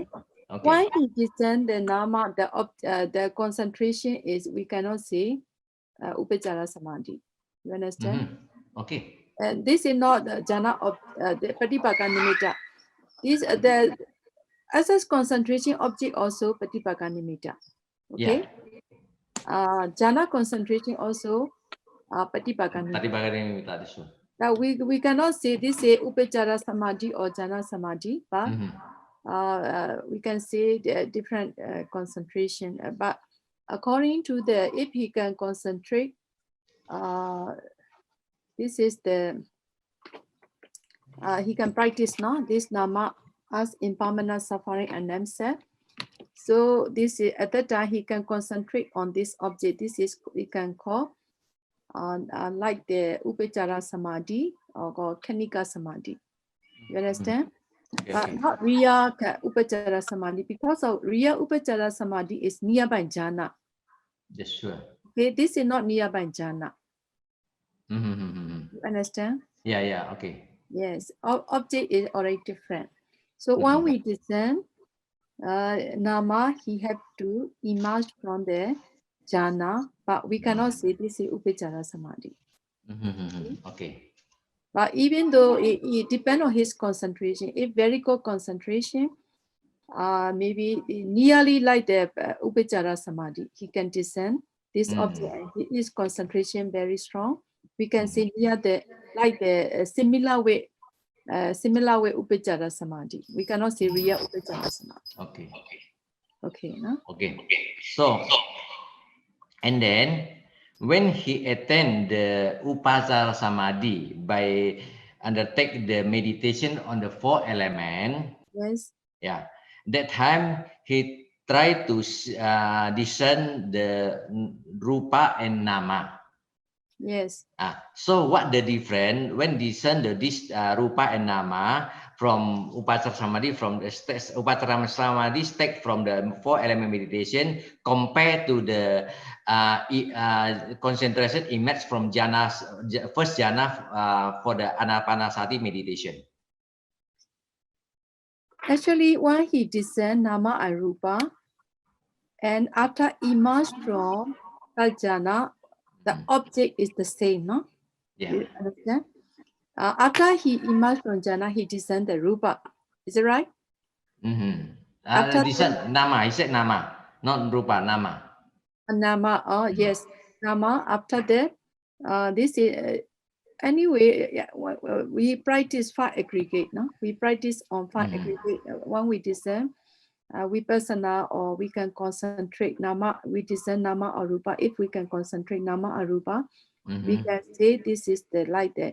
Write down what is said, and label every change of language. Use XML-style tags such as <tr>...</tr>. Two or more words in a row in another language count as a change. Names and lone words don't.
<en>Why he discern the nama, the concentration is we cannot say</en> <pi>upacara samadhi.</pi> <en>You understand? Okay. And this is not the jhana of the</en> <pi>patipaka nimitta.</pi> <en>This the access concentration object also</en> <pi>patipaka nimitta.</pi> <en>Okay. Jhana concentration also</en> <pi>patipaka nimitta.</pi> <en>Now we cannot say this is</en> <pi>upachara samadhi</pi> <en>or</en> <pi>jhana samadhi,</pi> <en>but we can say the different concentration. But according to if he can concentrate, this is the he can practice now this nama as impermanent suffering and namesake. So this is at that time he can concentrate on this object. This is we can call like the</en> <pi>upachara samadhi</pi> <en>or</en> <pi>kanika samadhi.</pi> <en>You understand? But not</en> <pi>Riya Upachara Samadhi,</pi> <en>because of</en> <pi>Riya Upachara Samadhi</pi> <en>is nearby jhana. Yes, sure. Okay, this is not nearby jhana. You understand? Yeah, okay. Yes, object is already different. So when we discern nama, he have to emerge from the jhana, but we cannot say this is</en> <pi>Upachara Samadhi.</pi> <en>Okay. But even though it depends on his concentration, if very good concentration, maybe nearly like the</en> <pi>upachara samadhi,</pi> <en>he can discern this object and his concentration very strong. We can say near the like the similar way</en> <pi>upachara samadhi.</pi> <en>We cannot say real</en> <pi>upachara samadhi.</pi> <en>Okay, no? Okay. So, and then when he attend the</en> <pi>upachara samadhi</pi> <en>by undertake the meditation on the 4 elements, yes, yeah, that time he tried to discern the rupa and nama. Yes. So what the difference when discern this rupa and nama from</en> <pi>upachara samadhi,</pi> <en>from the</en> <pi>upachara samadhi</pi> <en>state from the 4 element meditation compared to the concentration emerged from jhana, first jhana for the anapanasati meditation? Actually, when he discern nama and rupa, and after emerge from jhana, the object is the same, no? Yeah. You understand? After he emerged from jhana, he discerned the rupa. Is it right? After discern nama, he said nama, not rupa, nama. Nama, yes, nama. After that, this is anyway. Yeah, we practice 5 aggregate. No, we practice on 5 aggregate. When we discern, vipassana, or we can concentrate nama. We discern nama or rupa. If we can concentrate nama or rupa, we can say this is the like that.</en>